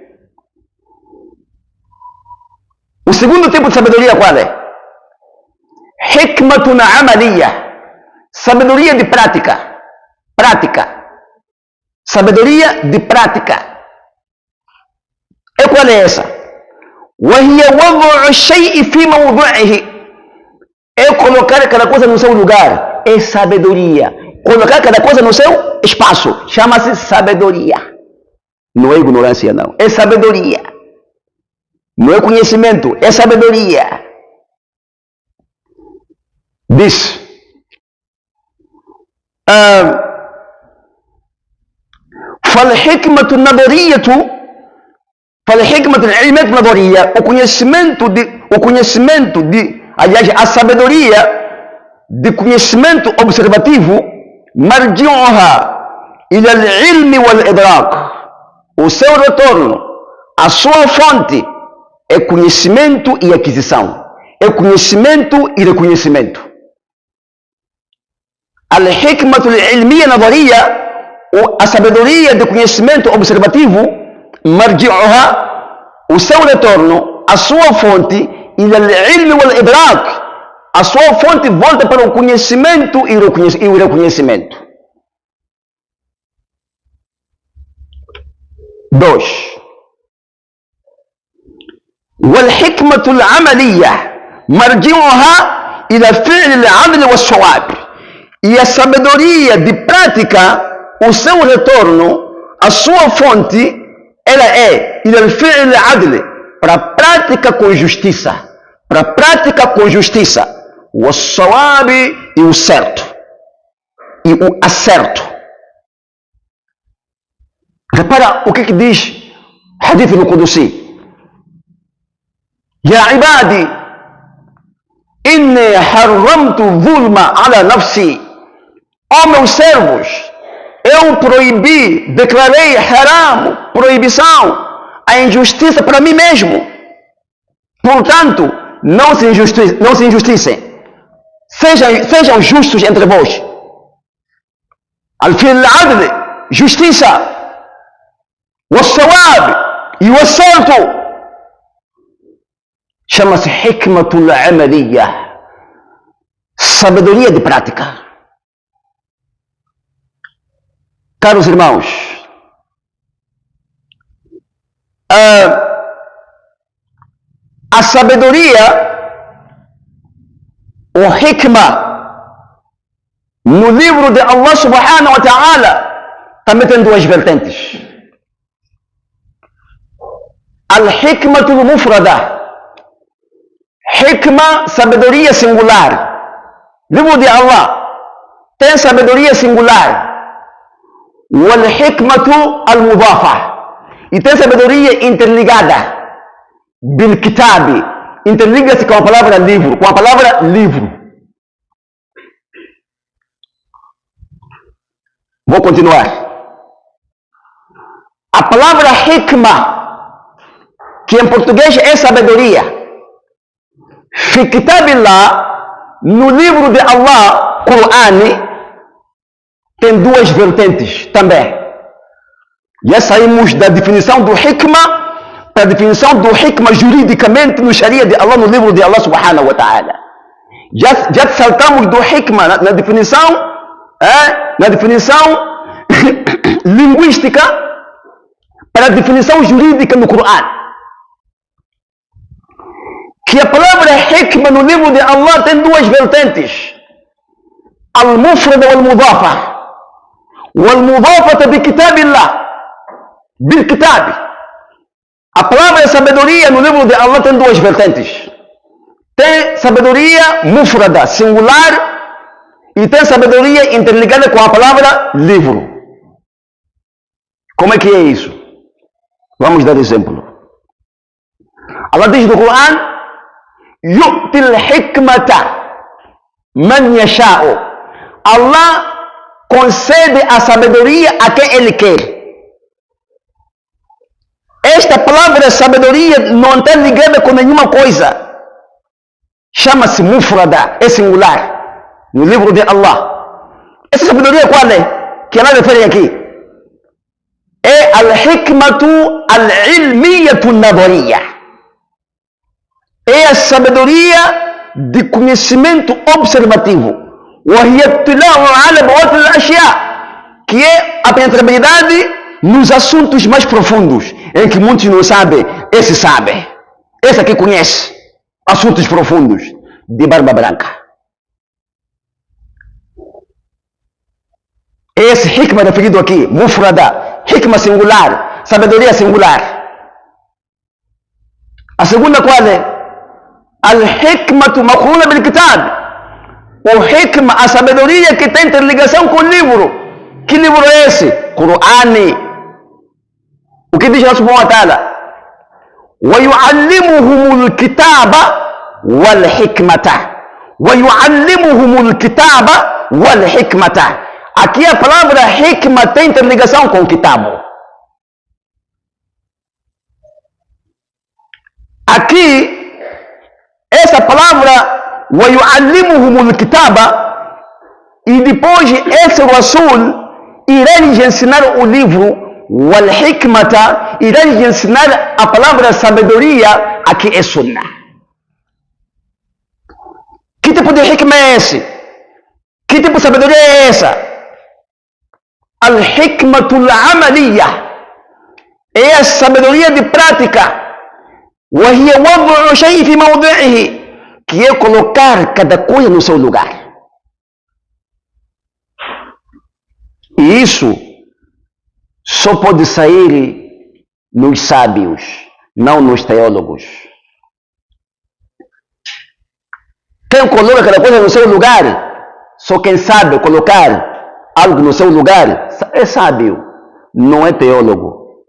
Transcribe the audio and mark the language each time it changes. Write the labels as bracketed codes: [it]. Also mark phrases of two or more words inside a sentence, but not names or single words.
[pt] O segundo tipo de sabedoria qual é? [ar] حكمة عملية. [pt] Sabedoria de prática. Prática. Sabedoria de prática. E qual é essa? [ar] وهي وضع الشيء في موضعه. [pt] É colocar cada coisa no seu lugar. É sabedoria. Colocar cada coisa no seu espaço. Chama-se sabedoria. Não é ignorância, não. É sabedoria. Não é conhecimento. É sabedoria. Diz. [ar] فالحكمة النظرية فالحكمة العلمية النظرية [pt] aliás, a sabedoria de conhecimento observativo [ar] مرجعها إلى العلم والإدراك. [pt] O seu retorno, a sua fonte é conhecimento e aquisição. É conhecimento e reconhecimento. [ar] الحكمة العلمية النظرية, [pt] a sabedoria de conhecimento observativo, مرجعها, o seu retorno, a sua fonte, [ar] إلى العلم والإدراك, [pt] a sua fonte volta para o conhecimento e o reconhecimento. 2. [ar] والحكمة العملية مرجعها إلى فعل العمل والصواب. [pt] E a sabedoria de prática, o seu retorno, a sua fonte, ela é [ar] إلى الفعل العدل, [pt] para a prática com justiça. Para a prática com justiça. والصواب, e o certo. E o acerto. Repara o que diz Hadith al-Qudusi. [ar] يا عبادي إني حرمت الظلم على نفسي. [pt] Ó meus servos, eu proibi, declarei haram, proibição, a injustiça para mim mesmo. Portanto, não se injusticem. Sejam justos entre vós. [ar] الفعل العدل, [pt] justiça. Was-sawab, e o acerto. Chama-se hikmatul amaliya, sabedoria de prática. Caros irmãos, a sabedoria, o hikmah, no livro de Allah [ar] سبحانه وتعالى, [pt] também tem duas vertentes. [ar] الحكمة المفردة. Hikmah, [pt] sabedoria singular. Livro de Allah tem sabedoria singular. [ar] والحكمة المضافة. [pt] E tem sabedoria interligada. [ar] Bil-kitabi. [pt] Interliga-se com a palavra livro. Com a palavra livro. Vou continuar. A palavra hikmah, que em português é sabedoria, [ar] في كتاب الله, [pt] no livro de Allah, Qur'an, tem duas vertentes também. Já saímos da definição do hikmah, para a definição do hikmah juridicamente no Sharia de Allah, no livro de Allah [ar] سبحانه وتعالى. [pt] Já saltamos do hikmah na definição, linguística para a definição jurídica no Corão. Que a palavra hikmah no livro de Allah tem duas vertentes. [ar] المفردة والمضافة. والمضافة بكتاب الله. Bil-kitab. [pt] A palavra sabedoria no livro de Allah tem duas vertentes. Tem sabedoria mufrada, singular, e tem sabedoria interligada com a palavra livro. Como é que é isso? Vamos dar exemplo. Allah diz no Corão: [ar] يؤتي الحكمة من يشاء. [pt] Allah concede a sabedoria a quem Ele quer. Esta palavra sabedoria não está ligada com nenhuma coisa. Chama-se mufrada, é singular. No livro de Allah. Essa sabedoria qual é? Que ela refere aqui. [ar] É الحكمة العلمية النظرية. [pt] É a sabedoria de conhecimento observativo. Que é a penetrabilidade nos assuntos mais profundos, em que muitos não sabem, esse sabe. Esse aqui conhece assuntos profundos, de barba branca. Esse hikmah referido aqui, mufrada, hikmah singular, sabedoria singular. A segunda qual é? [ar] الحكمة مقرونة بالكتاب. [pt] O hikmah, a sabedoria que tem interligação com o livro. Que livro é esse? Corão. O que diz Allah [ar] سبحانه وتعالى? وَيُعَلِّمُهُمُ الْكِتَابَ وَالْحِكْمَةَ وَيُعَلِّمُهُمُ الْكِتَابَ وَالْحِكْمَةَ. [pt] Aqui a palavra hikmah tem interligação com o kitab. Aqui, essa palavra [ar] وَيُعَلِّمُهُمُ الْكِتَابَ, [pt] e depois esse Rasul irá lhes ensinar o livro. [ar] Wal-hikmata, [pt] irá lhes ensinar a palavra sabedoria, aqui é sunnah. Que tipo de hikmah é esse? Que tipo de sabedoria é essa? [ar] الحكمة العملية. [pt] É a sabedoria de prática. [ar] وهي وضع شيء في موضعه, [pt] que é colocar cada coisa no seu lugar. E isso só pode sair nos sábios, não nos teólogos. Quem coloca cada coisa no seu lugar, só quem sabe colocar algo no seu lugar, é sábio, não é teólogo.